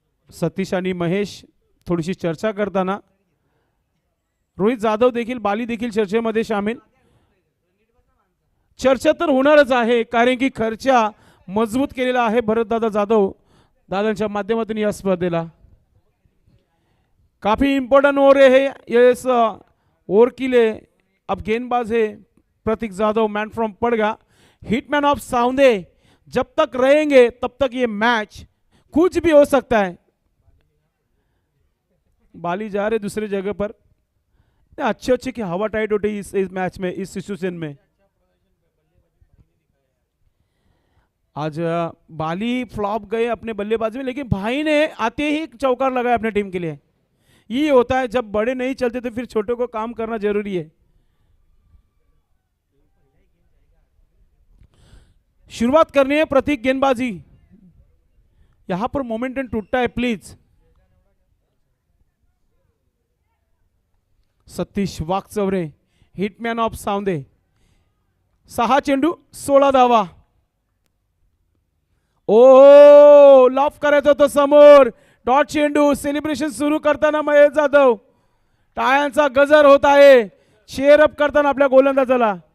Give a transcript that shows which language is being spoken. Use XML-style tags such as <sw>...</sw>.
<mr>सतीश आणि महेश थोडीशी चर्चा करताना. रोहित जाधव देखील बाली देखील चर्चेमध्ये सामील. चर्चा तर होणारच आहे कारण की खर्चा मजबूत केलेला आहे भरतदादा जाधव दादांच्या माध्यमातून या स्पर्धेला.</mr> <hi>काफी इंपॉर्टेंट ओवर है ये इस ओवर के लिए। अब गेंदबाज है प्रतीक Jadhav, man from पड़गा, hitman of साउंदे। जब तक रहेंगे तब तक ये मैच कुछ भी हो सकता है। बाली जा रहे दूसरी जगह पर, अच्छे अच्छे की हवा टाइट होती इस मैच में, इस सिचुएशन में। आज बाली फ्लॉप गए अपने बल्लेबाजी में, लेकिन भाई ने आते ही चौकार लगाया अपने टीम के लिए। ये होता है जब बड़े नहीं चलते तो फिर छोटों को काम करना जरूरी है। शुरुआत करनी है प्रतीक गेंदबाजी। यहां पर मोमेंटम टूटता है please.</hi> <mr>Satish Wakchaure, hitman of सावंदे, 6 चेंडू 16 धावा। ओ लॉफ करायचं होतं समोर, डॉट चेंडू। सेलिब्रेशन सुरू करताना महेश जाधव, टाळ्यांचा गजर होत आहे चेअर अप करताना आपल्या गोलंदाजाला।</mr>